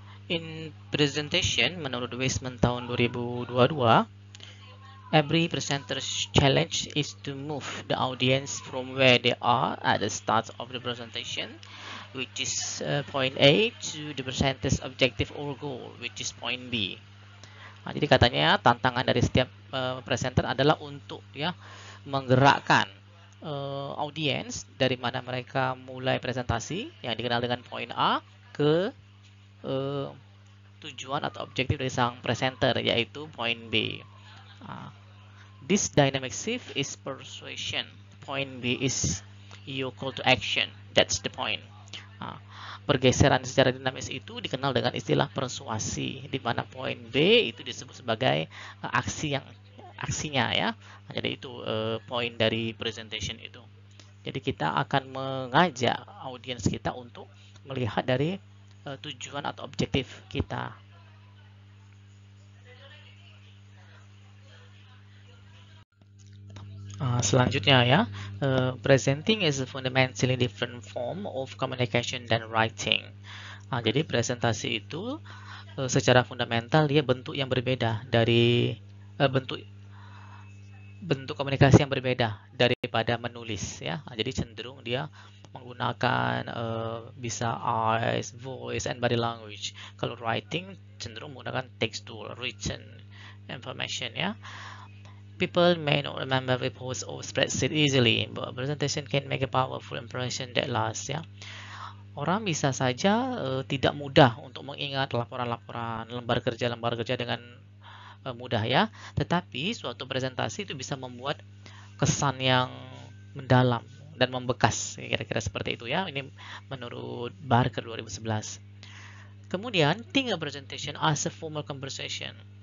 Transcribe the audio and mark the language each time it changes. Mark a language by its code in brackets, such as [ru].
[en] In presentation, [id] menurut Weisman tahun 2022, [en] every presenter's challenge is to move the audience from where they are at the start of the presentation, which is point A, to the presenter's objective or goal, which is point B. [id] Nah, jadi katanya tantangan dari setiap presenter adalah untuk ya menggerakkan audiens dari mana mereka mulai presentasi yang dikenal dengan point A ke tujuan atau objektif dari sang presenter, yaitu point B. [en] This dynamic shift is persuasion. Point B is your call to action. That's the point. [id] Pergeseran secara dinamis itu dikenal dengan istilah persuasi, di mana point B itu disebut sebagai aksinya ya. Jadi itu poin dari presentation itu. Jadi kita akan mengajak audiens kita untuk melihat dari tujuan atau objektif kita. Selanjutnya ya, [en] presenting is a fundamentally different form of communication than writing. [id] Jadi presentasi itu secara fundamental dia bentuk yang berbeda dari bentuk komunikasi yang berbeda daripada menulis ya. Jadi cenderung dia menggunakan bisa [en] eyes, voice, and body language. [id] Kalau writing cenderung menggunakan [en] textual, written information [id] ya. [en] People may not remember reports or spreadsheet easily, but a presentation can make a powerful impression that lasts ya. [id] Orang bisa saja tidak mudah untuk mengingat laporan-laporan, lembar kerja dengan mudah ya. Tetapi suatu presentasi itu bisa membuat kesan yang mendalam dan membekas, kira-kira seperti itu ya. Ini menurut Barker 2011. Kemudian, [en] think a presentation as a formal conversation.